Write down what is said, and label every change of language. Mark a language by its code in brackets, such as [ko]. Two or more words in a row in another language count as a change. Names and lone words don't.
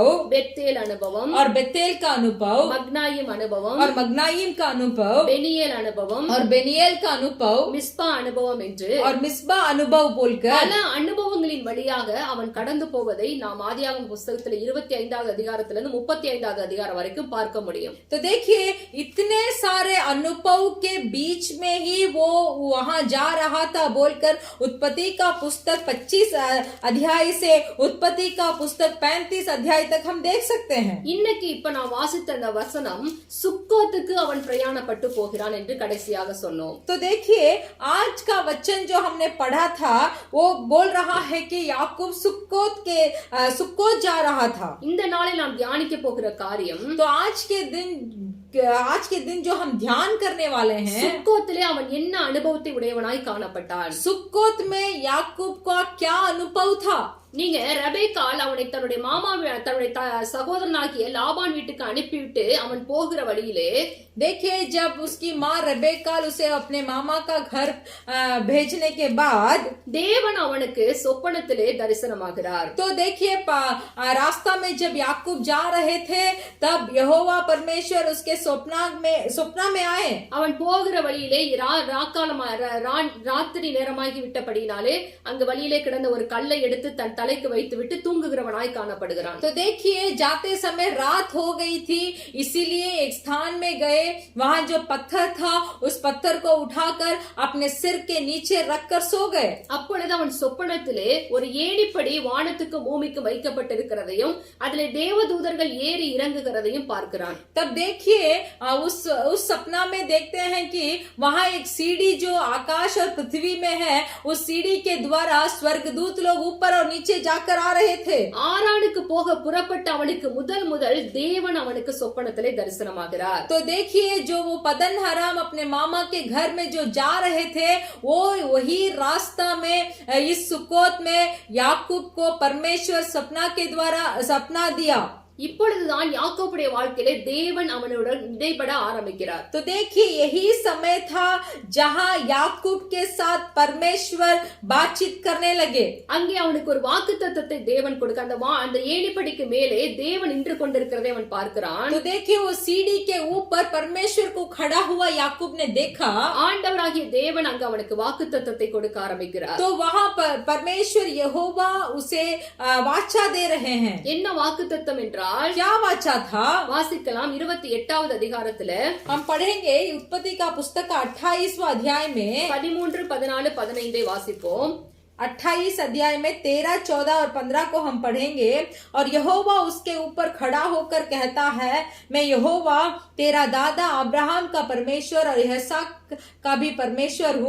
[ta] பெத்தேல் அனுபவம் [hi] और बेतेल का अनुभव, [ta] மகனாயீம் அனுபவம் [hi] और मग्नायिम का अनुभव, [ta] பெனியல் அனுபவம் [hi] और बेनियल का अनुभव, [ta] மிஸ்பா அனுபவம் என்று [hi] और मिस्बा अनुभव अनुभव बोलकर। [ta] பல அனுபவங்களின் வழியாக அவன் கடந்து போவதை நாம் ஆதியாகமம் புஸ்தகத்துல 25வது அதிகாரத்திலிருந்து 35வது அதிகாரம் வரைக்கும் பார்க்க முடியும். [hi] तो देखिए इतने सारे अनुभव के बीच में ही वो वहां जा रहा था बोलकर उत्पत्ति का पुस्तक 25 अध्याय से उत्पत्ति का पुस्तक 35 अध्याय तक हम देख सकते हैं। [ta] இன்னைக்கு இப்ப நான் வாசித்த அந்த வசனம் சுக்கோத்துக்கு அவன் பிரயாணப்பட்டு போகிறான் என்று கடைசியாக சொன்னோம். [hi] तो देखिए आज का वचन जो हमने पढ़ा था वो बोल रहा है कि याकूब सुक्कोत जा रहा था। [ta] இந்த நாளில் நாம் தியானிக்க போகிற காரியம், [hi] तो आज के दिन जो हम ध्यान करने वाले हैं, [ta] சுக்கோத்திலே அவன் என்ன அனுபவத்தை உடையவனாய் காணப்பட்டான். [hi] सुक्कोत में याकूब का क्या अनुभव था। [ta] நீங்க ரெபேக்காள் அவனை தன்னுடைய தன்னுடைய சகோதரனாகிய லாபான் வீட்டுக்கு அனுப்பிவிட்டு அவன் போகிற வழியிலே, [hi] देखिए जब उसकी माँ रेबेकाल उसे अपने मामा का घर भेजने के बाद [ta] தேவன் அவனுக்கு சொப்பனத்திலே தரிசனமாகிறார். [hi] तो देखिए रास्ता में जब याकूब जा रहे थे तब यहोवा परमेश्वर उसके स्वप्ना में आए। [ta] அவன் போகிற வழியிலே ராத்திரி நேரமாகி விட்டபடினாலே அங்கு வழியிலே கிடந்த ஒரு கல்லை எடுத்து தன் தலைக்கு வைத்துவிட்டு தூங்குகிறவனாய் காணப்படுகிறான். [hi] तो देखिए जाते समय रात हो गई थी, इसीलिए एक स्थान में गए, वहां जो पत्थर था उस पत्थर को उठाकर अपने सिर के नीचे रखकर सो गए। [ta] அப்பொழுது அவன் சொப்பனத்திலே ஒரு ஏணிப்படி வானத்துக்கு பூமிக்கு வைக்கப்பட்டிருக்கிறதையும் அதிலே தேவதூதர்கள் ஏறி இறங்குகிறதையும் பார்க்கிறான். [hi] तब देखिए उस सपना में देखते हैं कि वहां एक सीढ़ी जो आकाश और पृथ्वी में है, उस सीढ़ी के द्वारा स्वर्गदूत लोग ऊपर और नीचे जाकर आ रहे थे। [ta] ஆரானுக்கு போக புறப்பட்ட அவனுக்கு முதல் தேவன் அவனுக்கு சொப்பனத்திலே தரிசனமாகிறார். [hi] तो देखिए जो वो पदन हराम अपने मामा के घर में जो जा रहे थे, वो वही रास्ता में इस सुक्कोत में याकूब को परमेश्वर सपना के द्वारा सपना दिया। [ta] இப்பொழுதுதான் யாக்கோபுடைய வாழ்க்கையிலே தேவன் அவனுடன் இடைபட ஆரம்பிக்கிறார். [hi] तो देखिए यही समय था जहां याकूब के साथ परमेश्वर बातचीत करने लगे। [ta] அங்கே அவனுக்கு ஒரு வாக்குத்தத்தத்தை தேவன் கொடுக்க, அந்த ஏணிப்படிக்கு மேலே தேவன் நின்று கொண்டிருக்கிறதை அவன் பார்க்கிறான். [hi] तो देखिए वो सीढ़ी के ऊपर परमेश्वर को खड़ा हुआ याकूब ने देखा। [ta] ஆண்டவராகிய தேவன் அங்கு அவனுக்கு வாக்குத்தத்தத்தை கொடுக்க ஆரம்பிக்கிறார். [hi] तो वहां पर परमेश्वर यहोवा उसे वाचा दे रहे हैं। [ta] என்ன வாக்குத்தத்தம் என்றால் [hi] क्या वाचा था, [ta] வாசிக்கலாம். 28வது அதிகாரத்துல [hi] हम पढ़ेंगे उत्पत्ति का पुस्तक का 28वां अध्याय में [ta] 13, 14, 15 वासिப்போம். [hi] 28 अध्याय में 13, 14 और 15 को हम पढ़ेंगे। और यहोवा उसके ऊपर खड़ा होकर कहता है, मैं यहोवा तेरा दादा अब्राहम का परमेश्वर और इसहाक का भी परमेश्वर हूँ।